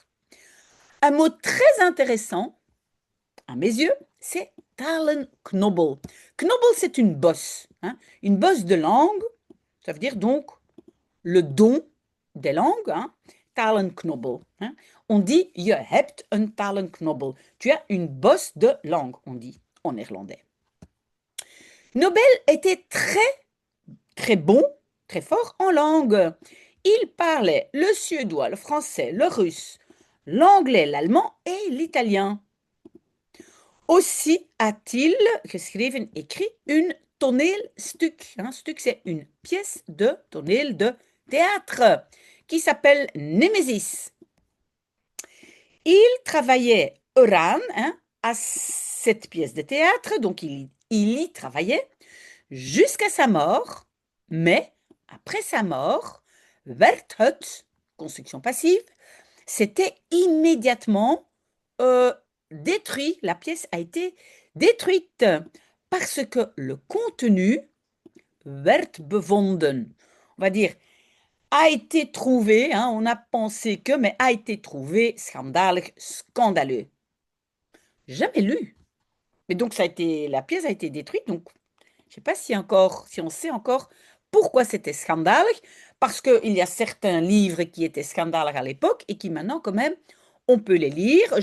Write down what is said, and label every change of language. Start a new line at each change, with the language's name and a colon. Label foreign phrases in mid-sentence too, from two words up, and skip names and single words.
French: Un mot très intéressant, à mes yeux, c'est Talenknobbel. Knobbel, c'est une bosse, hein, une bosse de langue. Ça veut dire donc le don des langues, hein, Talenknobbel. Hein. On dit
Dutch: je hebt een Talenknobbel.
French: Tu as une bosse de langue, on dit en néerlandais. Nobel était très bon, très fort en langue. Il parlait le suédois, le français, le russe, l'anglais, l'allemand et l'italien. Aussi a-t-il geschreven, écrit, une toneelstuk. Un stuk, c'est une pièce de toneel de théâtre qui s'appelle Nemesis. Il travaillait eraan, hein, à cette pièce de théâtre, donc il y travaillait jusqu'à sa mort, mais après sa mort,
Dutch: werd het,
French: construction passive, c'était immédiatement détruit. La pièce a été détruite parce que le contenu
Dutch: werd bevonden,
French: on va dire, a été trouvé, hein, on a pensé que, mais a été trouvé schandalig, scandaleux. Jamais lu. Mais donc la pièce a été détruite, donc je ne sais pas si on sait encore pourquoi c'était scandaleux, parce qu'il y a certains livres qui étaient scandaleux à l'époque et qui maintenant, quand même, on peut les lire.